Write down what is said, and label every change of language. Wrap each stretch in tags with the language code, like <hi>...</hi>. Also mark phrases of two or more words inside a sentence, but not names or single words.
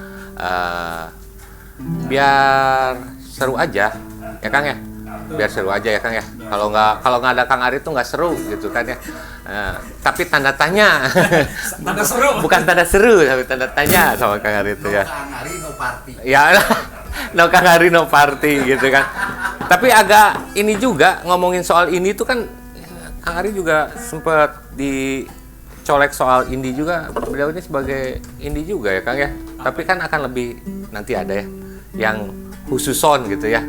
<id>Biar seru aja, ya Kang ya. Biar seru aja ya Kang ya. Kalau nggak ada Kang Ari itu nggak seru gitu kan ya. Tapi tanda tanya. Tanda seru. Bukan tanda seru, tapi tanda tanya sama Kang Ari itu ya.</id> <en>No Kang Ari no party.</en> <id>Ya,</id> <en>no Kang Ari no party</en> <id>gitu kan. Tapi agak ini juga ngomongin soal ini tuh kan Kang Ari juga sempat dicolek soal indie juga. Beliau ini sebagai indie juga ya Kang ya. Tapi kan akan lebih nanti ada ya yang khususon gitu ya.</id>